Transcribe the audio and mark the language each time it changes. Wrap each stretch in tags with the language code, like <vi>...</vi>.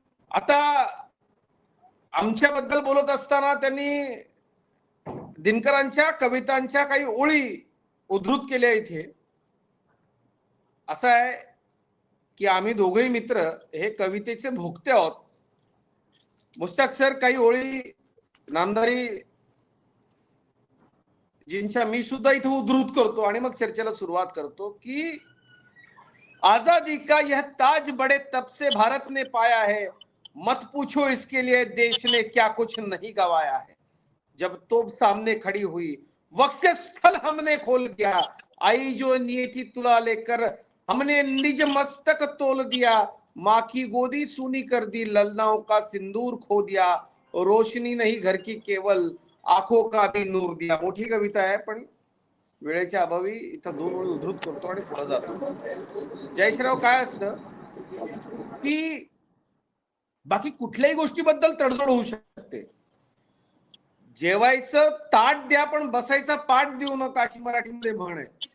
<mr>आता आमच्याबद्दल बोलत असताना त्यांनी दिनकरांच्या कवितांच्या काही ओळी उद्धृत केल्या इथे. असं आहे की आम्ही दोघेही मित्र हे कवितेचे भोगते आहोत. मुश्ताक सर काही ओळी नामदारी जिनच्या मी सुद्धा इथे उद्धृत करतो आणि मग चर्चेला सुरुवात करतो की</mr> <hi>आजादी का यह ताज बड़े तब से भारत ने पाया है, मत पूछो इसके लिए देश ने क्या कुछ नहीं गवाया है. जब तोप सामने खड़ी हुई वक्षस्थल हमने खोल दिया, आई जो नियति तुला लेकर हमने निज मस्तक तोल दिया, माँ की गोदी सूनी कर दी, ललनाओं का सिंदूर खो दिया, रोशनी नहीं घर की केवल आंखों का भी नूर दिया.</hi> <mr>मोठी कविता आहे पण वेळेच्या अभावी इथं दोन ओळी उद्धृत करतो आणि पुढे जातो. जयश्राव, काय असतं की बाकी कुठल्याही गोष्टीबद्दल तडजोड होऊ शकते. जेवायचं ताट द्या पण बसायचा पाठ देऊ नका अशी मराठीमध्ये म्हण आहे.</mr>